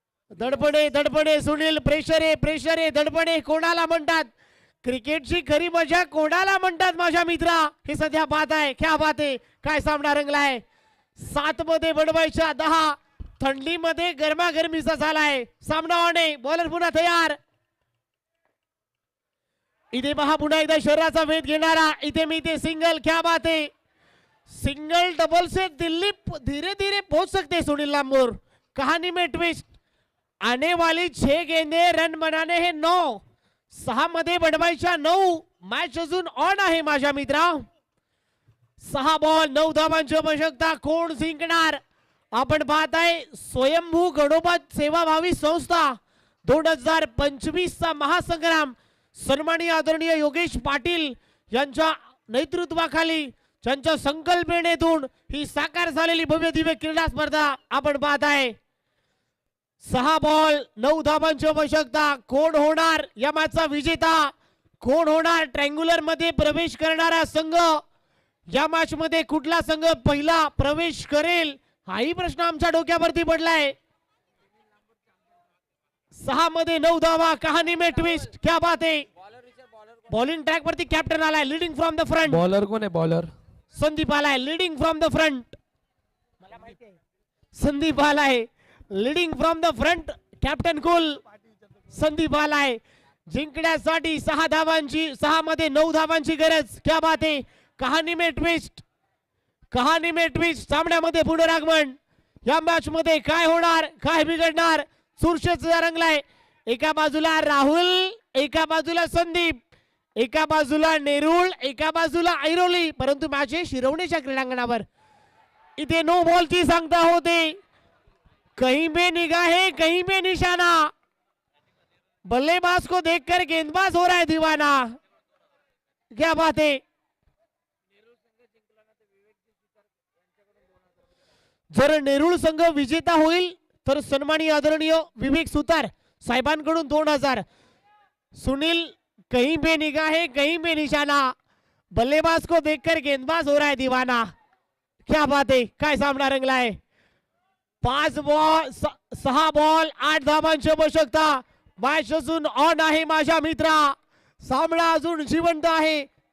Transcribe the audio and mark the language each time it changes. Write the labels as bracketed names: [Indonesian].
[Marathi] दडपणे दडपणे Sunil, pressure आहे दडपणे कोणाला म्हणतात, क्रिकेटची खरी मजा कोणाला म्हणतात माझ्या मित्रा, हे सध्या बात आहे. क्या बात आहे, काय सामना रंगलाय. 7 मध्ये बनवायच्या 10, थंडीमध्ये गरमागरमीचा झालाय. सामना ऑन आहे, बॉलर पुन्हा तयार. इथे पहा पुन्हा एकदा शरीराचा वेध घेणारा, इथे मी ते सिंगल. [Hindi] क्या बात है, सिंगल डबल से दिल्ली धीरे धीरे पहुंच सकते सुनील लांबूर. कहानी में ट्विस्ट, आने वाली 6 गेंदे रन बनाने हैं 9, [Marathi] 6 मध्ये बनवायच्या 9. मॅच अजून ऑन आहे माझ्या मित्रा. 6 बॉल 9 धावांची आवश्यकता. कोण जिंकणार आपण पाहताय. स्वयंभू गणोबा सेवाभावी संस्था 2025 चा महासंग्राम सन्माननीय आदरणीय योगेश पाटील यांच्या नेतृत्वाखाली, त्यांच्या संकल्पनेतून ही साकार झालेली भव्य दिव्य क्रीडा स्पर्धा आपण पाहताय. 6 बॉल 9 धावांची आवश्यकता. कोण होणार या मॅचचा विजेता, कोण होणार ट्रँग्युलर मध्ये प्रवेश करणारा संघ, या मॅच मध्ये कुठला संघ पहिला प्रवेश करेल हाही प्रश्न आमच्या डोक्यावरती पडलाय. 6 मध्ये 9 धावा, [Hindi] कहाणी में ट्विस्ट. क्या बात है, [Marathi] बॉलिंग ट्रॅक वरती कॅप्टन आलाय, leading from the front. Bowler कोण आहे बॉलर? संदीप आलाय, leading from the front. Sandeep आलाय, leading from the front. Captain कुल संदीप आलाय. जिंकण्यासाठी 6 धावांची, 6 मध्ये 9 धावांची गरज. [Hindi] क्या बात है, कहाणी में ट्विस्ट, कहाणी में ट्विस्ट. [Marathi] सामन्यामध्ये पुनरागमन. या मॅच मध्ये काय होणार, काय बिघडणार, चुरशीचा रंगलाय. एका बाजूला राहुल, एका बाजूला संदीप, एका बाजूला नेरुळ, एका बाजूला ऐरोली. परंतु मॅच शिरवण्याच्या क्रीडांगणावर. इथे नो बॉलची सांगता होते. [Hindi] कहीं पे निगाहें कहीं पे निशाना, बल्लेबाज को देखकर गेंदबाज हो रहा है दीवाना. क्या बात है. [Marathi] जर नेरुळ संघ विजेता होईल तर सन्माननीय आदरणीय विवेक सुतार साहेबांकडून 2000. [Hindi] सुनील, कहीं पे निगाहें कहीं पे निशाना, बल्लेबाज को देखकर गेंदबाज हो रहा है दीवाना. क्या बात है, [Marathi] काय सामना रंगलाय. 5 बॉल 6 बॉल 8 धावांची आवश्यकता. मॅच अजून ऑन आहे माझ्या मित्रा. सामना अजून जिवंत आहे.